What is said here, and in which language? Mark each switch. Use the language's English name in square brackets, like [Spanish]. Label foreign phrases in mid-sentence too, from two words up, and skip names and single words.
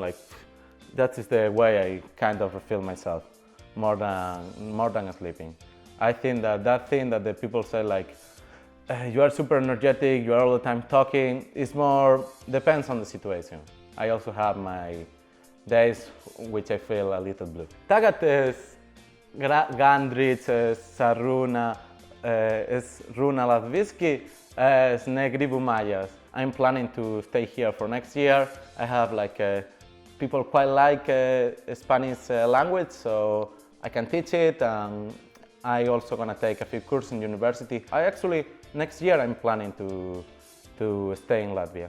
[English] Like that is the way I kind of refill myself, more than sleeping. I think that thing that the people say, like you are super energetic, you are all the time talking, is more depends on the situation. I also have my days which I feel a little blue. [Latvian] Tagad es gandrīz saruna es runa latviski, es negribu mājās. [English] I'm planning to stay here for next year. I have people quite like Spanish language, so I can teach it. I also gonna take a few courses in university. Next year I'm planning to stay in Latvia.